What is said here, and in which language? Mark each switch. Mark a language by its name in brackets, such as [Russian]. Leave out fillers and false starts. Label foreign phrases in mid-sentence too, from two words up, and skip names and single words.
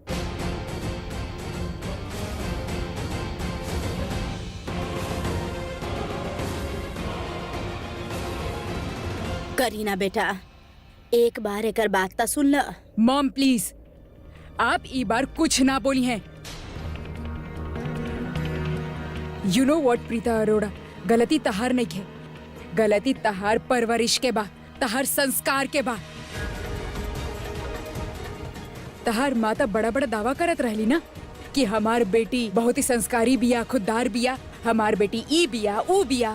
[Bhojpuri] करीना बेटा एक बार एकर बात ता सुन ल। [English] Mom please, [Bhojpuri] आप ई बार कुछ ना बोली हैं। [English] you know what [Bhojpuri] प्रीता अरोड़ा, गलती तहार नहीं है, गलती तहार परवरिश के बा, तहार संस्कार के बा। तहार माता बड़ा बड़ा दावा करत रहली ना कि हमार बेटी बहुत ही संस्कारी बिया, खुददार बिया, हमार बेटी ई बिया ऊ बिया।